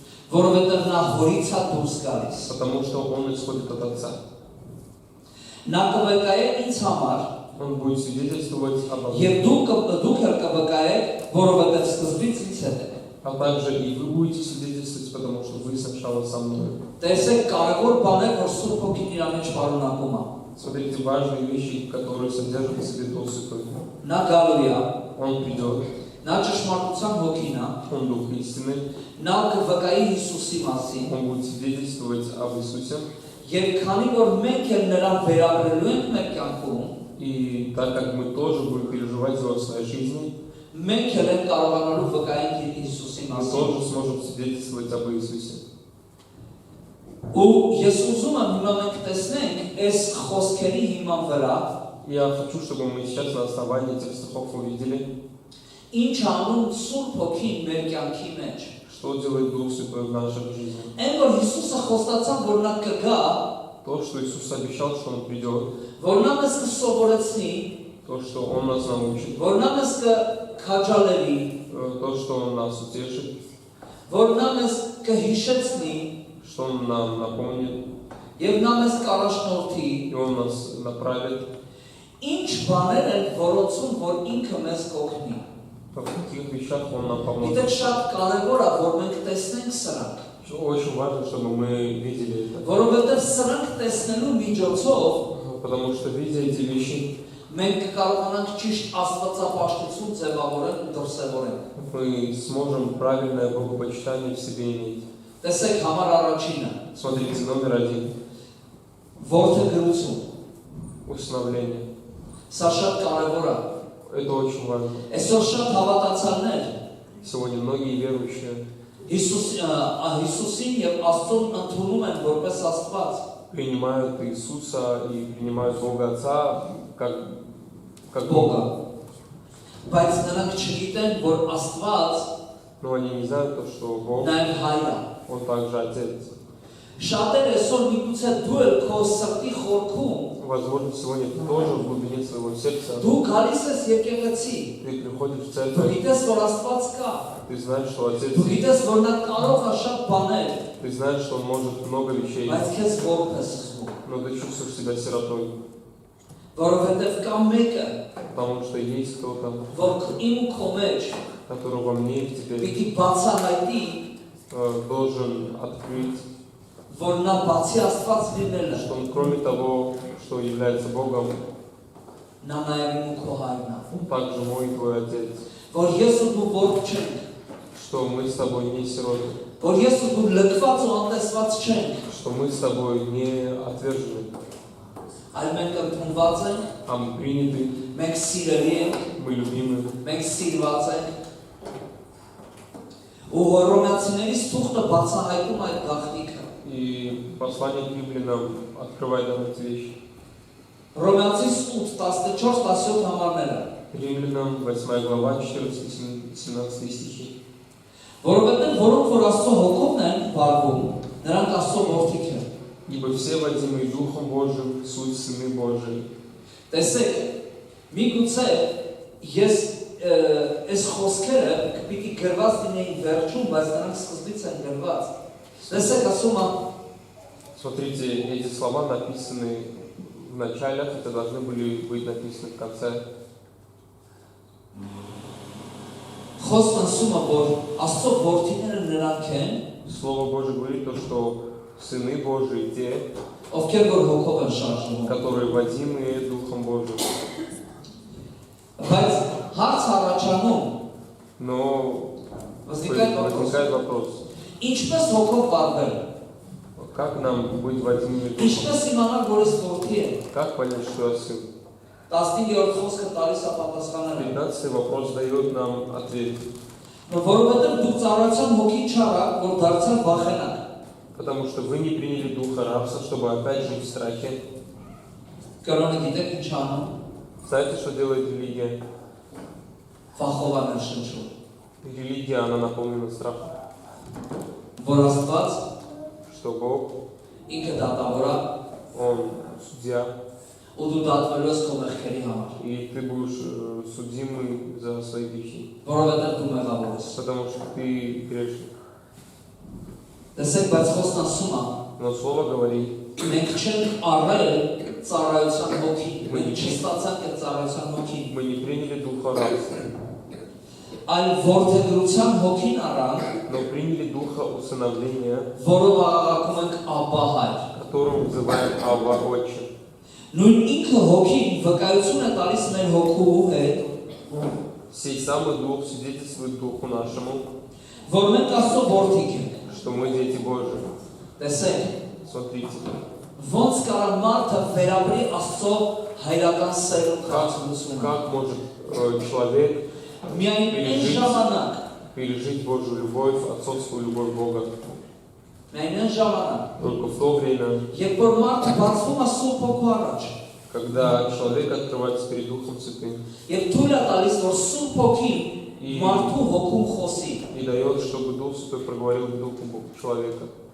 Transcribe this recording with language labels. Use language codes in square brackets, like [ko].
[hy] որովհետև նա հորից է դուրս գալիս։ [ru] потому что он исходит от Отца. [hy] Նա կվկայե ինձ համար, [ru] Он будет свидетельствовать обо мне. [hy] եւ դուք էլ կվկայեք, որովհետև սկզբից ինձ հետ եք։ [ru] А также и вы будете свидетельствовать, потому что вы сначала со мной. [hy] Տեսեք, կարևոր բան է, որ Սուրբ Հոգին իր մեջ պարունակում է։ [ru] Смотрите, важные вещи, которые содержат в себе Дух Святой. [hy] Նա գալու է, [ru] Он придет, [hy] նա ճշմարտության հոգին է, [ru] он Дух истины, [hy] նա կվկայի Հիսուսի մասին, [ru] он будет свидетельствовать об Иисусе. [hy] եւ քանի որ մենք էլ նրան վերաբերելու ենք մեր կյանքում, [ru] И так как мы тоже будем переживать его в своей жизни, [hy] մենք էլ ենք կարողանալու վկայենք Հիսուսի [ru] мы [hy] մասին։ [ru] тоже сможем свидетельствовать об Иисусе. [hy] Ու ես ուզում եմ հիմա մենք տեսնենք այս խոսքերի հիման վրա [ru] Я хочу, чтобы мы сейчас на основании этих стихов увидели, [hy] ինչ անում Սուրբ Հոգին մեր կյանքի մեջ։ [ru] что делает Дух Святой в нашей жизни. [hy] Այն որ Հիսուսը խոստացավ, որ նա կգա, [ru] То, что Иисус обещал, что Он придет, [hy] որ նա մեզ կսովորեցնի, [ru] то, что Он нас научит, [hy] որ նա մեզ կքաջալերի, [ru] то, что Он нас утешит, [hy] որ նա մեզ կհիշեցնի [ru] что Он нам напомнит, [hy] եւ նա մեզ կառաջնորդի, [ru] и Он нас направит, [hy] ինչ բաներ են որոցում, որ ինքը մեզ կօգնի։ [ru] в каких вещах Он нам поможет. [hy] Գիտեք, շատ կարևոր է, որ մենք տեսնենք սրանք, [ru] Очень важно, чтобы мы видели это, [hy] որովհետեւ սրանք տեսնելու միջոցով [ru] потому что, видя эти вещи, [hy] մենք կարողանանք ճիշտ աստվածապաշտություն ձևավորել ու դրսևորել։ [ru] мы сможем правильное богопочитание в себе иметь. [hy] Տեսեք համար առաջինը, [ru] Смотрите, номер 1. [hy] որդեգրություն։ [ru] Усыновление. [hy] Սա շատ կարևոր է։ [ru] Это очень важно. [hy] Այսօր շատ հավատացյալներ [ru] Сегодня многие верующие [hy] Հիսուսին եւ Աստծուն ընդունում են որպես Աստված, [ru] принимают Иисуса и принимают Бога Отца как Բոգա։ Бога. [hy] Բայց նրանք չգիտեն, որ Աստված [ru] Но они не знают то, что Бог, [hy] նաև հայր է։ [ru] Он также Отец. [hy] Շատեր այսօր միգուցե դու էլ քո սրտի խորքում [ru] Возможно, сегодня ты тоже в глубине своего сердца. [hy] դու գալիս ես եկեղեցի, [ru] Ты приходишь в [hy] դու [ru] церковь, [hy] գիտես որ Աստված կա, [ru] ты знаешь, что Отец [hy] դու [ru] есть, [hy] գիտես որ նա կարող է շատ բաներ, [ru] ты знаешь, что Он может много вещей, [hy] բայց քեզ որպես զգում, [ru] но ты чувствуешь себя сиротой, [hy] որովհետև կա մեկը, [ru] потому что есть кто-то, [hy] որ իմ ու քո մեջ [ru] который во мне и в тебе [hy] պիտի բացահայտի, [ru] должен открыть, [hy] որ նա բացի Աստված լինելը, [ru] что Он, кроме того, что является Богом, [hy] նա նաև իմ ու քո հայրն է, [ru] Он также мой и твой Отец, [hy] որ ես ու դու ворք չենք, [ru] что мы с тобой не сироты, [hy] որ ես ու դու լքված ու անտեսված չենք, [ru] что мы с тобой не отвержены, [hy] այլ մենք ընդունված ենք, [ru] а мы приняты, [hy] մենք սիրելի ենք, [ru] мы любимы. [hy] մենք սիրված ենք, ու Հռոմեացիներից թուղթը բացահայտում այդ գաղտնիքը, [ru] И послание к римлянам открывает нам эти вещи. [hy] Հռոմեացիս 8:14-17 համարները, [ru] Римлянам 8 глава 14-17 стихи. [hy] որովհետև որոնք որ Աստծո հոգովն են բարվում, նրանք Աստծո որդիք են։ [ru] Ибо все, водимые Духом Божьим, суть сыны Божии. [hy] Տեսեք, միգուցե ես այս խոսքերը պիտի գրված լինեին վերջում, բայց նրանք սկզբից են գրված։ Տեսեք, ասում է, [ru] Смотрите, эти слова написаны в начале, хотя должны были быть написаны в конце. [hy] խոսքն ասում է, որ Աստծո որդիները նրանք են, [ru] Слово Божие говорит то, что сыны Божии те, [hy] ովքեր որ հոգով են շարժվում։ [ru] которые водимые Духом Божьим. [hy] Բայց հարց առաջանում, [ru] Но возникает возникает вопрос. вопрос, [hy] Ինչպես հոգով վարվել։ [ru] как нам быть водимыми Духом? [hy] Ինչպես իմանալ, որ ես որդի եմ։ [ru] Как понять, что я сын? [hy] 15-րդ խոսքը տալիս է պատասխանները։ [ru] 15 вопрос дает нам ответ. [hy] Որովհետև դուք ծառայության հոգի չարաք, որ դարձյալ վախենաք։ [ru] Потому что вы не приняли духа рабства, чтобы опять жить в страхе. [hy] Կրոնը գիտեք ինչ անում։ [ru] Знаете, что делает религия? [hy] Վախով է ներշնչում։ [ru] Религия, она наполнена страхом. [hy] Որ Աստված [ru] Что Бог, [hy] ինքը դատավոր է, [ru] Он судья, [hy] ու դու դատվելու ես քո մեղքերի համար, [ru] и ты будешь судимый за свои грехи. [hy] որովհետև դու մեղավոր ես։ [ru] Потому что ты грешник. [hy] Տեսեք, բայց խոսքն ասում է, [ru] Но Слово говорит, [hy] մենք չենք առել ծառայության հոգի, մենք չստացանք այդ ծառայության հոգին, [ru] мы не приняли духа рабства, [hy] այլ որդեգրության հոգին առանք, [ru] но приняли духа усыновления, [hy] որով աղաղակում ենք Աբբա հայր։ [ru] которым называем Авва Отче. [hy] Նույն ինքը հոգին վկայություն է տալիս մեր հոգու հետ, [ru] Сей самый Дух свидетельствует Духу нашему, [hy] որ մենք Աստծո որդիք ենք։ [ru] что мы дети Божии. [hy] Տեսեք, [ru] Смотрите, [hy] ոնց կարա մարդը վերաբրի Աստծո հայրական սերուն խաղացությունը։ [ru] как может человек [hy] Միայն այն ժամանակ, [ru] пережить Божью любовь, отцовскую любовь Бога. [hy] միայն այն ժամանակ, [ru] Только в то время, [hy] երբ որ մարդը բացվում է Սուրբ Հոգու առաջ, [ru] когда человек открывается перед Духом Святым [hy] եւ թույլ է տալիս, որ Սուրբ Հոգին մարդու հոգում խոսի։ [ru] и дает, чтобы Дух Святой проговорил в духу человека.